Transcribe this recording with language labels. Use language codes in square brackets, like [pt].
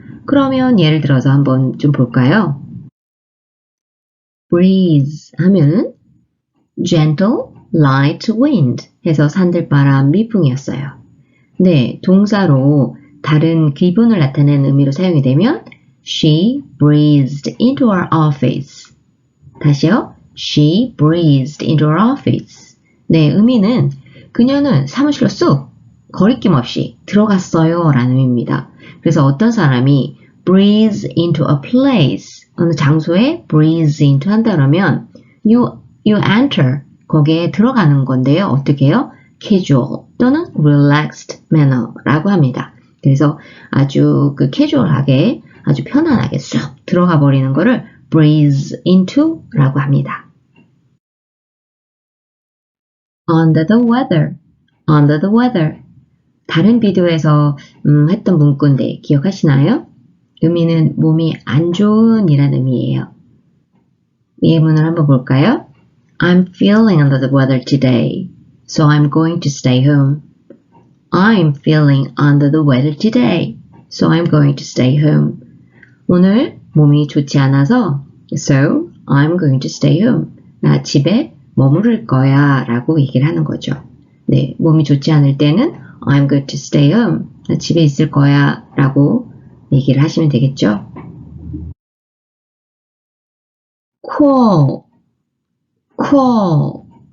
[ko] 그러면 예를 들어서 한번 좀 볼까요? breeze 하면 [en] gentle, light wind [ko] 해서 산들바람, 미풍이었어요. 네, 동사로 다른 기분을 나타내는 의미로 사용이 되면 [en] She breezed into our office. [ko] 다시요. [en] She breezed into our office. [ko] 네, 의미는 그녀는 사무실로 쑥 거리낌 없이 들어갔어요 라는 의미입니다. 그래서 어떤 사람이 [en] breeze into a place, [ko] 어느 장소에 breeze into 한다 그러면 [en] you enter, [ko] 거기에 들어가는 건데요. 어떻게 해요? casual 또는 relaxed manner라고 합니다. 그래서 아주 캐주얼하게 아주 편안하게 쑥 들어가 버리는 거를 breeze into 라고 합니다. [en] under the weather, under the weather. [ko] 다른 비디오에서 했던 문구인데 기억하시나요? 의미는 몸이 안 좋은 이란 의미예요. 예문을 한번 볼까요? [en] I'm feeling under the weather today, so I'm going to stay home. I'm feeling under the weather today, so I'm going to stay home. [ko] 오늘 몸이 좋지 않아서 [en] so I'm going to stay home. [ko] 나 집에 머무를 거야 라고 얘기를 하는 거죠. [en] 네, [ko] 몸이 좋지 않을 때는 [en] I'm going to stay home. [ko] 나 집에 있을 거야 라고 얘기를 하시면 되겠죠. [en] cool, cool.